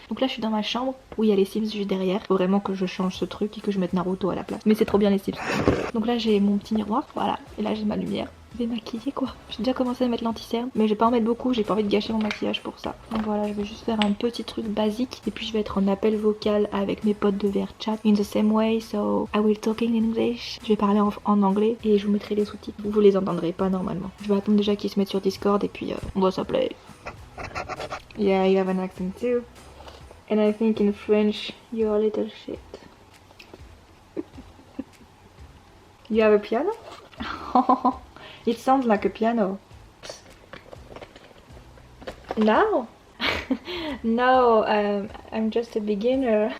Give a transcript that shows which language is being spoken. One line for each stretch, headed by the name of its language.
French: Donc là je suis dans ma chambre, où il y a les Sims juste derrière. Faut vraiment que je change ce truc et que je mette Naruto à la place. Mais c'est trop bien les Sims. Donc là j'ai mon petit miroir, voilà, et là j'ai ma lumière. Je vais maquiller quoi. J'ai déjà commencé à mettre l'anti-cerne, mais je vais pas en mettre beaucoup, j'ai pas envie de gâcher mon maquillage pour ça. Donc voilà, je vais juste faire un petit truc basique et puis je vais être en appel vocal avec mes potes de VRChat.
English: In the same way, so I will talk in English.
French: Je vais parler en anglais et je vous mettrai les sous-titres. Vous les entendrez pas normalement. Je vais attendre déjà qu'ils se mettent sur Discord et puis on doit s'appeler.
English: Yeah, you have an accent too. And I think in French, you're a little shit. You have a piano? It sounds like a piano. No. No, I'm just a beginner.